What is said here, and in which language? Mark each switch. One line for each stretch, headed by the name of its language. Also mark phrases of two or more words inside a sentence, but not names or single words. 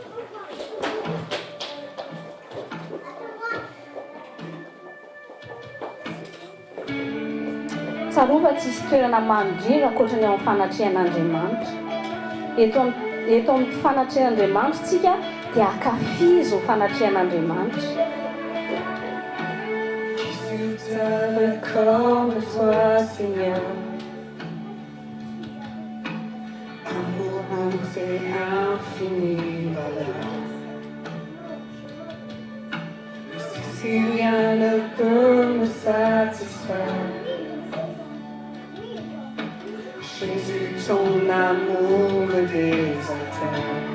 Malagasy: Tsaroa tsisy toerana mandrira ankoatran'ny ao amin'ny fanatrehan'Andriamanitra. Eto amin'ny fanatrehan'Andriamanitra tsika dia akafizo fanatrehan'Andriamanitra.
French: Comme toi, Seigneur, amour c'est infini valeur. Si rien ne peut me satisfaire, Jésus, ton amour me désaltère.